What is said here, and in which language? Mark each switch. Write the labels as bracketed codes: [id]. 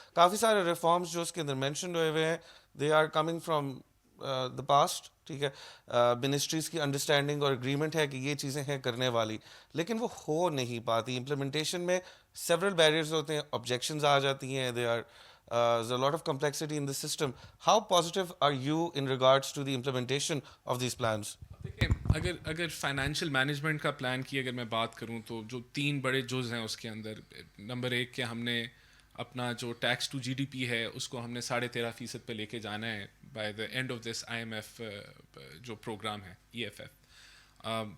[ur] کافی سارے ریفارمس جو اس کے اندر مینشن ہوئے ہوئے ہیں [en] They are coming from the past. [ur] ٹھیک ہے, منسٹریز کی انڈرسٹینڈنگ اور اگریمنٹ ہے کہ یہ چیزیں ہیں کرنے والی, لیکن وہ ہو نہیں پاتی. امپلیمنٹیشن میں سیورل بیریئرز ہوتے ہیں, آبجیکشنز آ جاتی ہیں, they are [en] there's a lot of complexity in the system. How positive are you in regards to the implementation of these plans? [ur] دیکھیں اگر فائنینشیل مینجمنٹ کا پلان کی اگر میں بات کروں تو جو 3 بڑے جز ہیں اس کے اندر, نمبر 1 کہ ہم نے اپنا جو ٹیکس ٹو GDP ہے اس کو ہم نے 13.5% پہ لے کے جانا ہے [en] by the end of this IMF [ur] جو پروگرام ہے [en] EFF.